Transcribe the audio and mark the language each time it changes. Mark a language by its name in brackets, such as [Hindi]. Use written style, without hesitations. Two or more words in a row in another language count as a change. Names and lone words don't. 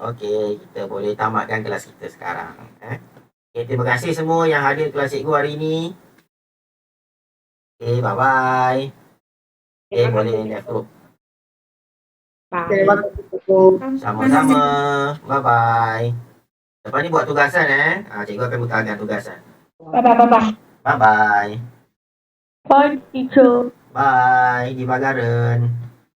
[Malay] Okey, kita boleh tamatkan kelas kita sekarang. Okey, terima kasih semua yang hadir kelas cikgu hari ini. [English] Okay, bye-bye. Okay, boleh left group. Bye. [Malay] Sama-sama. Bye-bye. Lepas ni buat tugasan Cikgu akan utarakan tugasan. [English] Bye. Bye-bye. Bye, teacher. Bye di Bagaran.